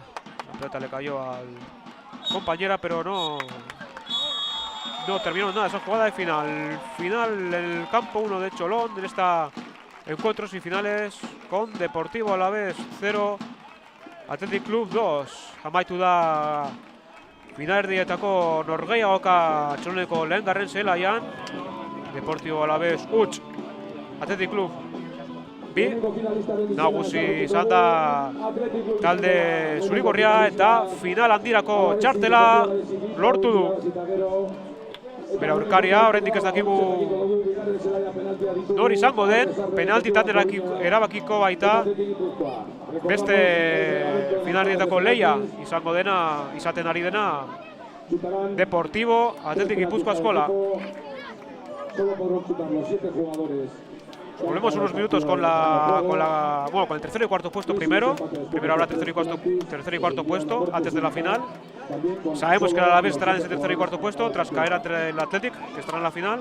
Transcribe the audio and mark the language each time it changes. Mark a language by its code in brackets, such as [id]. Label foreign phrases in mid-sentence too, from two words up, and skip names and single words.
[es] La pelota le cayó al compañera, pero no terminó nada esa jugada de final. Final del campo 1 de Cholón en esta encuentros y finales con Deportivo Alavés 0, Athletic Club 2. [eu] Amaitu da finalerdietako norgehiagoka Txoloneko lehengarren zelaian. Deportivo Alavés huts, Athletic Club bi. Nagusi izan da talde zurigorria eta final handirako txartela lortu du. Bera aurkaria, oraindik ez dakigu nor izango den, penaltitan erabakiko baita beste finalerdietako lehia izango dena, izaten ari dena Deportivo Athletic Guipúzcoa Escola. [es] Volvemos unos minutos con el tercer y cuarto puesto primero. Primero habrá tercer y cuarto puesto antes de la final. Sabemos que el Alavés estará en ese tercer y cuarto puesto tras caer ante el Athletic, que estará en la final.